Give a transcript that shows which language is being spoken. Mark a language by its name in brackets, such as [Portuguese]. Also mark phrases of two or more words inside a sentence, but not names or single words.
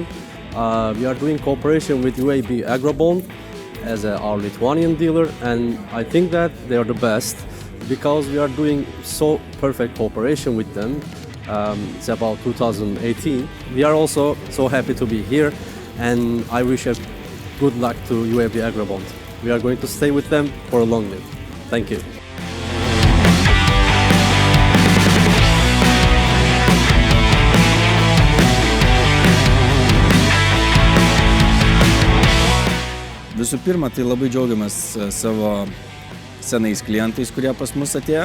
[English] We are doing cooperation with UAB Agrobond as our Lithuanian dealer, and I think that they are the best because we are doing so perfect cooperation with them. It's about 2018. We are also so happy to be here, and I wish good luck to UAB Agrobond. We are going to stay with them for a long time. Thank you. [Lithuanian] Visų pirma, tai labai džiaugiamės savo senais klientais, kurie pas mus atėjo.